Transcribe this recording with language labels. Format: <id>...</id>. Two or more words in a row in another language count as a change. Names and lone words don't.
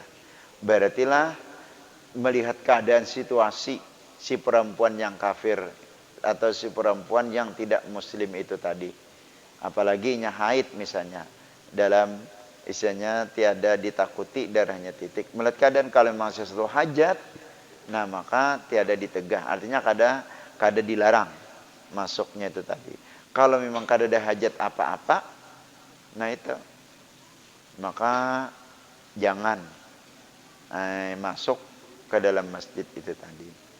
<bjn>Berartilah melihat keadaan situasi si perempuan yang kafir atau si perempuan yang tidak muslim itu tadi, apalagi nya haid misalnya, dalam istilahnya tiada ditakuti darahnya titik. Melihat keadaan kalau memang sesuatu hajat, nah maka tiada ditegah, artinya kada dilarang masuknya itu tadi. Kalau memang kada ada hajat apa-apa, nah itu maka jangan masuk ke dalam masjid itu tadi.</bjn>